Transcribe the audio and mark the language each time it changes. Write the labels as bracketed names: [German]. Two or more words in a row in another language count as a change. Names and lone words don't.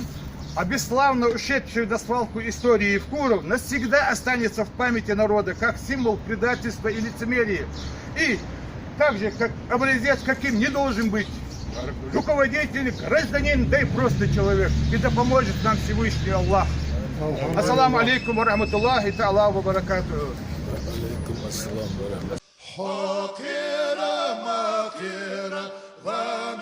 [Russian] А бесславно ушедший на свалку истории Евкуров навсегда останется в памяти народа как символ предательства и лицемерия. И также как образец, каким не должен быть руководитель, гражданин, да и просто человек. И да поможет нам Всевышний Аллах. [Arabic] السلام عليكم ورحمة الله تعالى وبركاته. حاكر ماكر